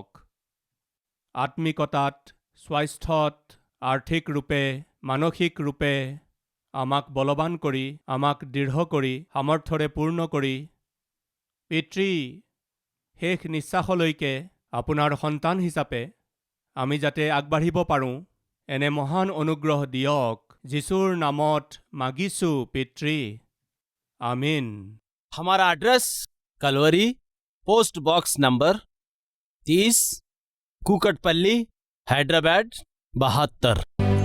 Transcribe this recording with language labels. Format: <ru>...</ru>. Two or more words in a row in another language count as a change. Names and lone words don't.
<as>আত্মিকতাত, স্বাস্থ্যত, আৰ্থিক ৰূপে, মানসিক ৰূপে আমাক বলৱান কৰি, আমাক দৃঢ় কৰি, সামৰ্থ্যৰে পূৰ্ণ কৰি, পিতৃ শেষ নিশ্বাসলৈকে আপোনাৰ সন্তান হিচাপে আমি যাতে আগবাঢ়িব পাৰোঁ, এনে মহান অনুগ্ৰহ দিয়ক। যীশুৰ নামত মাগিছোঁ পিতৃ, আমিন।</as> <hi>हमारा एड्रेस कलवरी,</hi> <en>post box number</en> <hi>30, कुकटपल्ली, हैदराबाद 72।</hi>